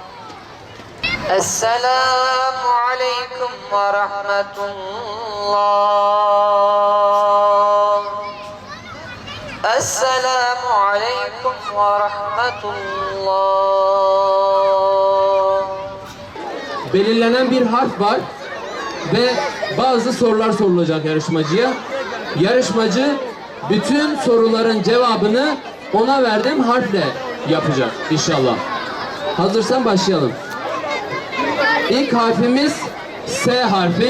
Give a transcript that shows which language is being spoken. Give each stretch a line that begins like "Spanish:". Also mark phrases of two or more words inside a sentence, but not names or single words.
Arabic: السلام عليكم ورحمة الله. السلام عليكم ورحمة الله.
Turkish: Belirlenen bir harf var ve bazı sorular sorulacak yarışmacıya. Yarışmacı bütün soruların cevabını ona verdiğim harfle yapacak inşallah. Hazırsan başlayalım. İlk harfimiz S harfi.